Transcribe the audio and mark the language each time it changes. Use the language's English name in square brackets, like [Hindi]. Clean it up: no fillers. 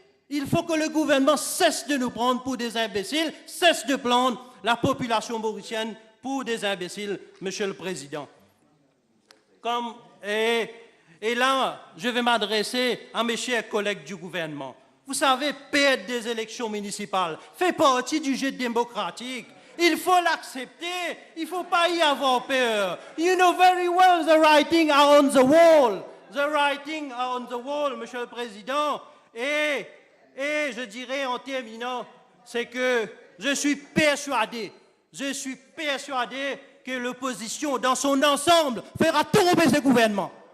[French] Il faut que le gouvernement cesse de nous prendre pour des imbéciles, cesse de prendre la population mauricienne pour des imbéciles, Monsieur le Président. Et là, je vais m'adresser à mes chers collègues du gouvernement. Vous savez, perdre des élections municipales fait partie du jeu démocratique. Il faut l'accepter. Il ne faut pas y avoir peur. [English] You know very well the writing are on the wall. The writing are on the wall, [French] Monsieur le Président. Et je dirais en terminant, c'est que je suis persuadé que l'opposition dans son ensemble fera tomber ce gouvernement.